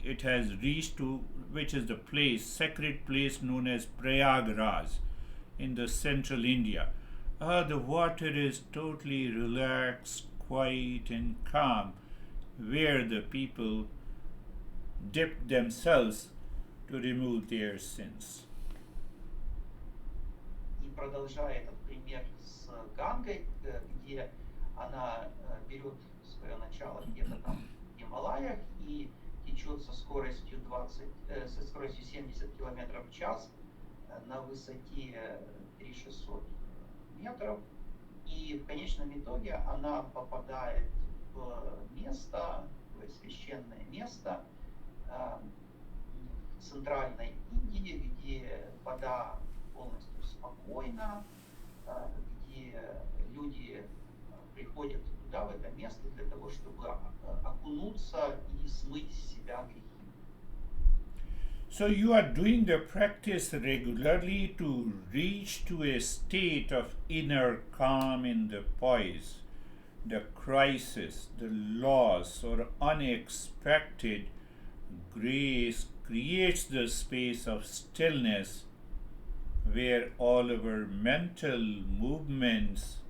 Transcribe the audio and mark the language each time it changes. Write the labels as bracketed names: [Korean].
[English] It has reached to which is the place, sacred place known as Prayagraj in the central India. The water is totally relaxed, quiet and calm, where the people dip themselves to remove their sins. [Russian] И продолжая этот пример с Гангой, где она берет свое начало где-то там в Гималаях и течет со скоростью 70 км в час на высоте 3600 метров. И в конечном итоге она попадает в место, в священное место в центральной Индии, где вода полностью спокойна, где люди приходят туда, в это место, для того, чтобы окунуться и смыть с себя грехи. [English] So you are doing the practice regularly to reach to a state of inner calm in the poise, the crisis, the loss or unexpected grace creates the space of stillness where all our mental movements